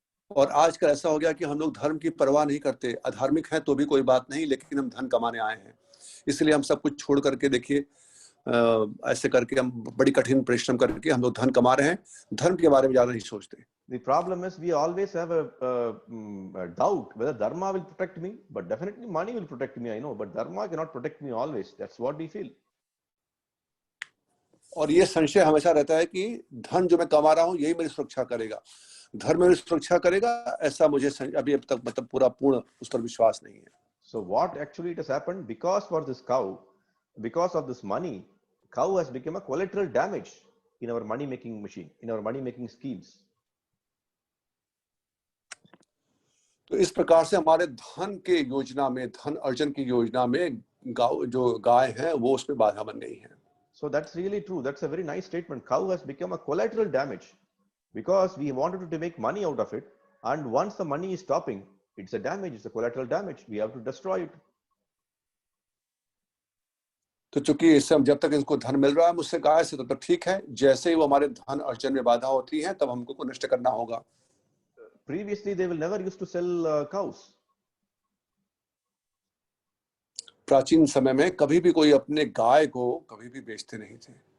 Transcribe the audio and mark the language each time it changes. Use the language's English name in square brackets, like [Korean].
[Hindi] और आजकल ऐसा हो गया कि हम लोग धर्म की परवाह नहीं करते, अधार्मिक हैं तो भी कोई बात नहीं, लेकिन हम धन कमाने आए हैं, इसलिए हम सब कुछ छोड़ करके, देखिए ऐसे करके हम बड़ी कठिन परिश्रम करके हम लोग धन कमा रहे हैं, धर्म के बारे में ज्यादा नहीं सोचते। [English] The problem is we always have a doubt whether dharma will protect me, but definitely money will protect me, I know, but dharma cannot protect me always. That's what we feel. [Hindi] और ये संशय हमेशा रहता है कि धन जो मैं कमा रहा हूँ यही मेरी सुरक्षा करेगा, धर्म मेरी सुरक्षा करेगा, ऐसा मुझे अभी अब तक मतलब पूर्ण उस पर विश्वास नहीं है। [English] So what actually it has happened, because for this cow, because of this money, cow has become a collateral damage. in our money making machine, in our money making schemes. [Hindi] तो इस प्रकार से हमारे धन के योजना में, धन अर्जन की योजना में जो गाय है वो उसमें बाधा बन गई है. [English] So that's really true. That's a very nice statement. Cow has become a collateral damage because we wanted to make money out of it, and once the money is stopping, it's a damage, it's a collateral damage. We have to destroy it. [Hindi] तो चूंकि इससे हम जब तक इनको धन मिल रहा है मुझसे गाय से, तब तक ठीक है. जैसे ही वो हमारे धन अर्जन में बाधा होती है तब हमको नष्ट करना होगा. [English] Previously, they will never used to sell cows. [Hindi] प्राचीन समय में कभी भी कोई अपने गाय को कभी भी बेचते नहीं थे.